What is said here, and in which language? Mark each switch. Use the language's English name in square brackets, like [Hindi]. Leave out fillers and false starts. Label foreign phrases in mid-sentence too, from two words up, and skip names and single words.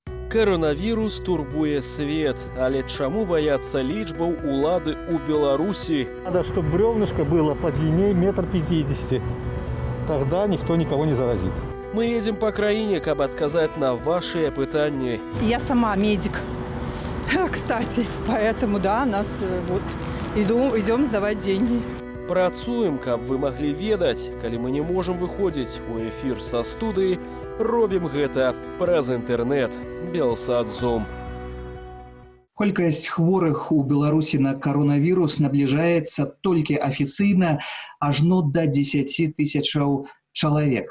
[Belarusian] Коронавірус турбуе свет, але чаму баяцца лічбаў улады ў Беларусі? [Russian] Надо, чтобы бревнышко было подлиннее 1,50 м. Тогда никто никого не заразит. Мы едем по [Belarusian] краіне, каб адказаць на ваши пытанні. [Russian] Я сама медик, кстати, поэтому, да, нас вот идем сдавать деньги. [Belarusian] Працуем, каб вы маглі ведаць, калі мы не можам выходзіць у эфір са студыі, робім гэта праз інтэрнэт. Белсат-Зум. Колькасць хворых у Беларусі на коронавірус набліжаецца толькі афіцыйна ажно да 10 тысячаў чалавек.